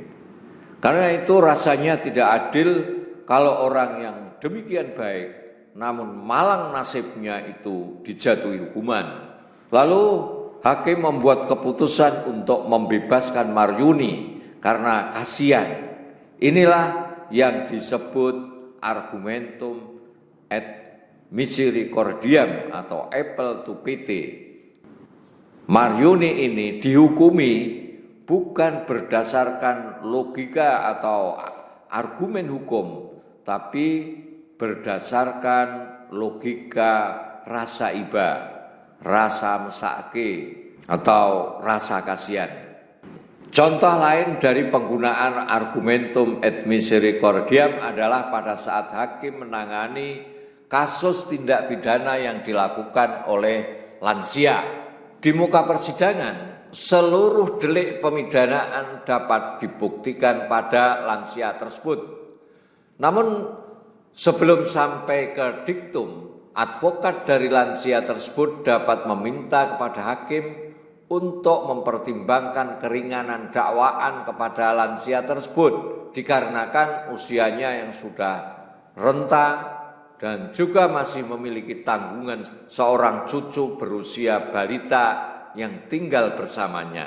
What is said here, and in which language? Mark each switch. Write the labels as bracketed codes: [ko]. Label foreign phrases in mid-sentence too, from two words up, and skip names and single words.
[id] Karena itu rasanya tidak adil kalau orang yang demikian baik, namun malang nasibnya itu dijatuhi hukuman. Lalu hakim membuat keputusan untuk membebaskan Maryuni karena kasihan. Inilah yang disebut [la] argumentum et misericordiam [id] atau [en] apel to pity. [id] Maryuni ini dihukumi bukan berdasarkan logika atau argumen hukum, tapi berdasarkan logika rasa iba, rasa mesake atau rasa kasihan. Contoh lain dari penggunaan [la] argumentum et misericordiam [id] adalah pada saat hakim menangani kasus tindak pidana yang dilakukan oleh lansia. Di muka persidangan, seluruh delik pemidanaan dapat dibuktikan pada lansia tersebut. Namun sebelum sampai ke diktum, advokat dari lansia tersebut dapat meminta kepada hakim untuk mempertimbangkan keringanan dakwaan kepada lansia tersebut dikarenakan usianya yang sudah renta dan juga masih memiliki tanggungan seorang cucu berusia balita yang tinggal bersamanya.